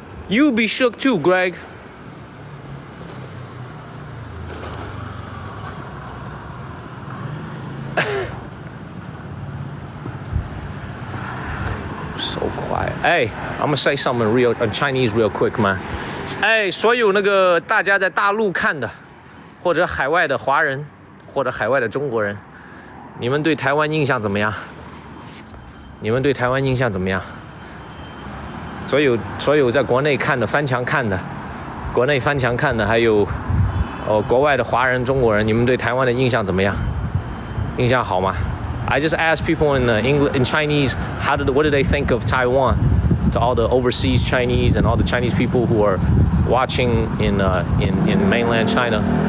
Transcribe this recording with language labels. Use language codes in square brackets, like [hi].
[en] You'd be shook too, Greg. So quiet. Hey, I'm gonna say something in Chinese real quick, man. [zh] 哎，所有那个大家在大陆看的，或者海外的华人，或者海外的中国人，你们对台湾印象怎么样？你们对台湾印象怎么样？所有在国内看的翻墙看的，国内翻墙看的，还有国外的华人、中国人，你们对台湾的印象怎么样？印象好吗？ [en] I just asked people in Chinese, what do they think of Taiwan? To all the overseas Chinese and all the Chinese people who are watching in mainland China.